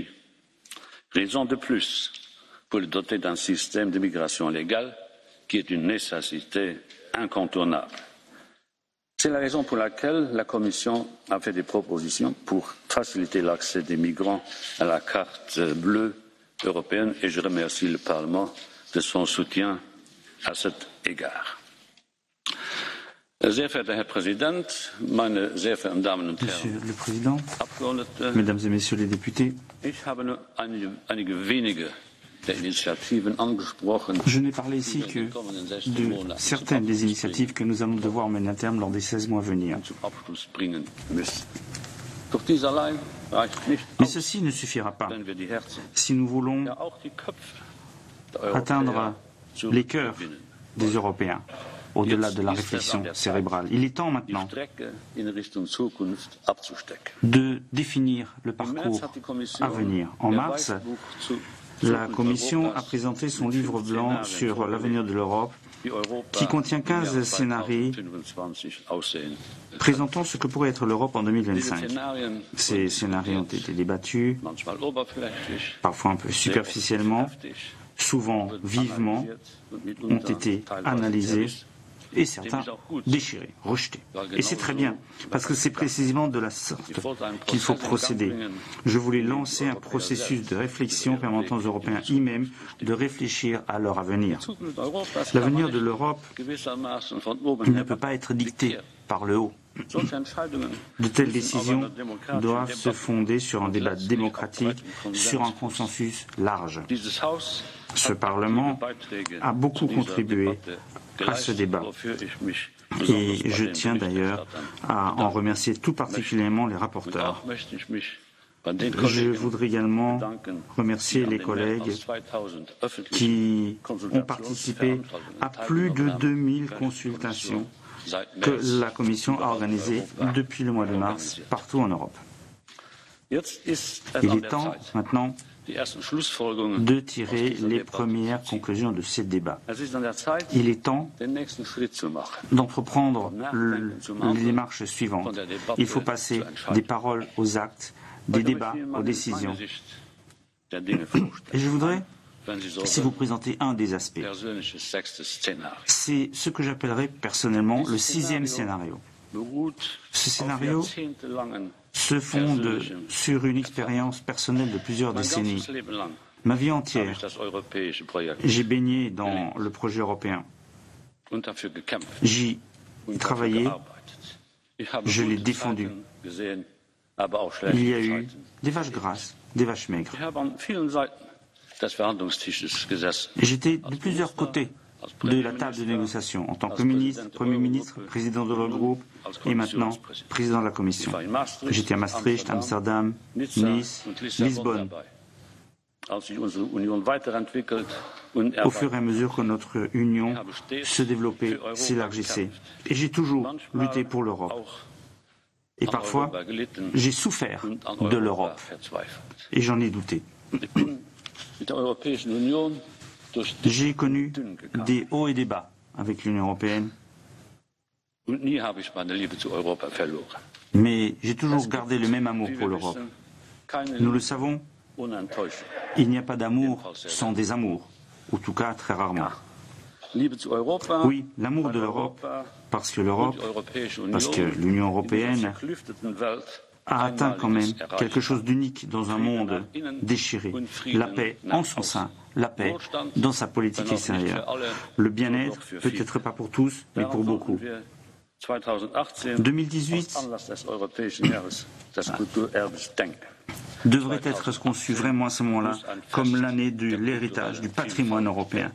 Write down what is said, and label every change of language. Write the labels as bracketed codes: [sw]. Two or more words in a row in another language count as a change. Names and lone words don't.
[fr] Raison de plus pour le doter d'un système de migration légale qui est une nécessité incontournable. C'est la raison pour laquelle la Commission a fait des propositions pour faciliter l'accès des migrants à la carte bleue européenne et je remercie le Parlement de son soutien à cet égard. [de] Sehr verehrter Herr Präsident, meine sehr verehrten Damen und [fr] Monsieur [de] Herren [fr] le Président, [de] Abgeordnete, [fr] Mesdames et Messieurs les députés, [de] ich habe nur einige wenige der Initiativen angesprochen, [fr] je n'ai parlé ici [de] die [fr] que [de] in den kommenden 16 [fr] de [de] Monaten [fr] certaines des initiatives que nous allons devoir mener à terme lors des 16 mois à venir. [de] zum Abschluss bringen müssen. Doch dies allein reicht nicht [fr] Mais [de] aus, [fr] ceci ne suffira pas [de] wenn wir die Herzen, [fr] si nous voulons [de] ja auch die Köpfe der [fr] atteindre [de] Europäer [fr] les cœurs [de] zurückgewinnen. [fr] des Européens, au-delà de la réflexion cérébrale. Il est temps [de] Die [fr] maintenant [de] Strecke in Richtung Zukunft abzustecken. [fr] de définir le [de] Im [fr] parcours [de] März hat die Kommission [fr] à venir. En [de] ihr [fr] mars, [de] Weißbuch zu [fr] la [de] Zukunft [fr] Commission a [de] Europas [fr] présenté son [de] mit [fr] livre 15 blanc [de] Szenarien [fr] sur l'avenir de l'Europe, [de] wie Europa [fr] qui contient [de] im 15 Jahr [fr] scénarios [de] 2025 aussehen. [fr] présentant ce que pourrait être l'Europe en [de] Diese 2025. Szenarien [fr] Ces [de] wurden [fr] scénarios ont [de] diskutiert, [fr] été débattus, [de] manchmal oberflächlich, [fr] parfois un peu [de] sehr [fr] superficiellement, [de] heftig, [fr] souvent [de] wurden [fr] vivement, [de] analysiert und [fr] ont [de] mitunter [fr] été [de] teilweise [fr] analysés [de] zerrissen. [fr] et certains déchirés, rejetés. Et c'est très bien, parce que c'est précisément de la sorte qu'il faut procéder. Je voulais lancer un processus de réflexion permettant aux Européens eux-mêmes de réfléchir à leur avenir. [de] Zukunft Europas [fr] L'avenir [de] kann [fr] de [de] man [fr] l'Europe [de] gewissermaßen von oben [fr] ne [de] herab [fr] peut pas être dicté par le haut. [de] Solche Entscheidungen [fr] De telles [de] müssen auf [fr] décisions [de] einer demokratischen [fr] doivent se [de] Debatte [fr] fonder sur un débat [de] letztlich [fr] démocratique, [de] auf breiten [fr] sur un [de] Konsens. [fr] consensus large. [de] Dieses Haus [fr] Ce [de] hat [fr] Parlement [de] aktive Beiträge [fr] a beaucoup [de] zu dieser [fr] contribué [de] Debatte [fr] à ce [de] geleistet, [fr] débat. [de] wofür ich mich [fr] Et [de] besonders bei [fr] je [de] den [fr] tiens d'ailleurs [de] Berichterstattern [fr] à en remercier tout particulièrement les [de] Und [fr] rapporteurs. [de] auch möchte ich mich bei den [fr] Je [de] Kollegen [fr] voudrais également [de] bedanken, [fr] remercier [de] die an [fr] les [de] den mehr [fr] collègues [de] als 2000 öffentlichen [fr] qui ont participé à plus de 2000 consultations que la Commission a organisées depuis le mois de mars partout en Europe. [de] Jetzt ist es [fr] Il [de] an [fr] est [de] der [fr] temps [de] Zeit, [fr] maintenant [de] die ersten Schlussfolgerungen [fr] de [de] aus [fr] tirer [de] dieser [fr] les [de] Debatte [fr] premières [de] zu ziehen. [fr] conclusions de ces débats. [de] Es ist an der Zeit, [fr] Il est temps [de] den nächsten Schritt zu machen. [fr] d'entreprendre les démarches suivantes. Il faut passer des paroles aux actes, des débats aux décisions. [de] Der Dinge vorstellen, [fr] Et je voudrais, [de] wenn Sie so [fr] si vous présenter un des aspects, [de] persönliches sechstes Szenario. [fr] c'est ce que j'appellerais personnellement le 6e scénario. [de] Beruht [fr] Ce [de] auf [fr] scénario [de] jahrzehntelangen [fr] se fonde sur une expérience personnelle de plusieurs [de] Mein [fr] décennies. [de] ganzes Leben lang [fr] Ma vie [de] habe [fr] entière, [de] ich das europäische Projekt [fr] j'ai baigné dans le projet européen. [de] und dafür gekämpft [fr] J'y [de] und dafür [fr] travaillé. [de] gearbeitet. Ich habe [fr] Je l'ai [de] gute [fr] défendu. [de] Zeiten gesehen, aber auch [fr] Il y a [de] schlechte [fr] eu [de] Zeiten. [fr] des vaches grasses, des vaches maigres. [de] Ich habe an vielen Seiten des Verhandlungstisches gesessen. [fr] J'étais de plusieurs côtés de la table de négociation, en tant que ministre, Premier ministre, président de l'Eurogroupe et maintenant président de la Commission. [de] Ich war in Maastricht, [fr] J'étais à Maastricht, Amsterdam, [de] Nizza [fr] Nice, [de] und Lissabon [fr] Lisbonne. [de] dabei. Als sich unsere Union weiterentwickelt und [fr] Au fur et à mesure que notre union se développait, s'élargissait. Et j'ai toujours lutté pour l'Europe. [de] auch [fr] Et [de] an [fr] parfois, [de] Europa gelitten [fr] j'ai souffert [de] und an [fr] de [de] Europa [fr] l'Europe. [de] verzweifelt. [fr] Et j'en ai douté. [de] Ich bin mit der Europäischen Union durch dick [fr] J'ai connu [de] und dünn gegangen. [fr] des hauts et des bas avec l'Union européenne, [de] Und nie habe ich meine Liebe zu Europa verloren. [fr] mais j'ai toujours [de] Es [fr] gardé [de] gibt, [fr] le même amour [de] wie [fr] pour [de] wir [fr] l'Europe. [de] wissen, keine [fr] Nous le [de] Liebe [fr] savons, [de] ohne Enttäuschung. [fr] il n'y a pas d'amour sans désamour, ou en tout cas très rarement. [de] Liebe zu Europa, [fr] Oui, l'amour de l'Europe, parce que l'Europe, [de] die Europäische Union, [fr] parce que l'Union [de] in dieser [fr] européenne [de] zerklüfteten Welt [fr] a atteint quand même [de] Einmaliges erreicht [fr] quelque chose [de] hat. [fr] d'unique dans un monde déchiré. La paix en son sein, la paix dans sa politique extérieure. Le bien-être, peut-être pas pour tous, mais pour beaucoup. 2018 devrait être conçu vraiment à ce moment-là comme l'année de l'héritage, du patrimoine européen.